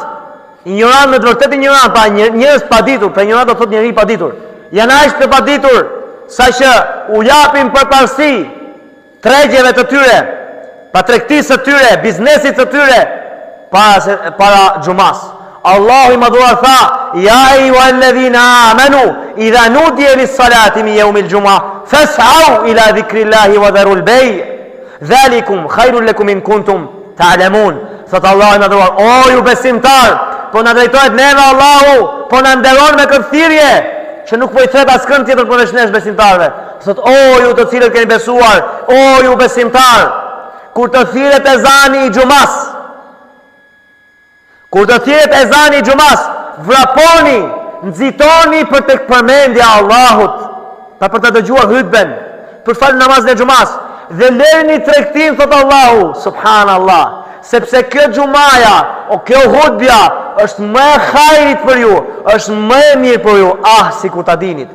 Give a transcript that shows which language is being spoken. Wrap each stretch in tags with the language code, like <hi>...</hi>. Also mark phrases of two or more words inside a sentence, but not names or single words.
<sq>Ignorant në të vërtetë ignorant, pa njerëz pa ditur, për ignorant do thotë njeri pa ditur. Janë aq të pa ditur sa që u japin përparësi tregjeve të tyre, pa tregtisë së tyre, biznesit të tyre para xumas. Allahu i madhuar tha:</sq> <ar>"يا أيها الذين آمنوا إذا نودي للصلاة من يوم الجمعة فاسعوا إلى ذكر الله وذروا البيع ذلكم خير لكم إن كنتم تعلمون."</ar> <sq>Thot Allahu i madhuar: "O ju besimtar, po na drejtohet neve Allahu, po na nderon me këtë thirrje, që nuk po i thret askënd tjetër përveç nesh besimtarve." Thot: "O ju të cilët keni besuar, o ju besimtar, kur të thirret ezani i xumas, kur të thirret ezani i xumas, vraponi, nxitoni për tek përmendja e Allahut, për të dëgjuar hutben, për fal namazin e xumas, dhe lërni tregtin, thot Allahu, subhanallah, sepse kjo xumaja, o kjo hutbja, është më e hajrit për ju, është më e mirë për ju, si ku ta dinit."</sq>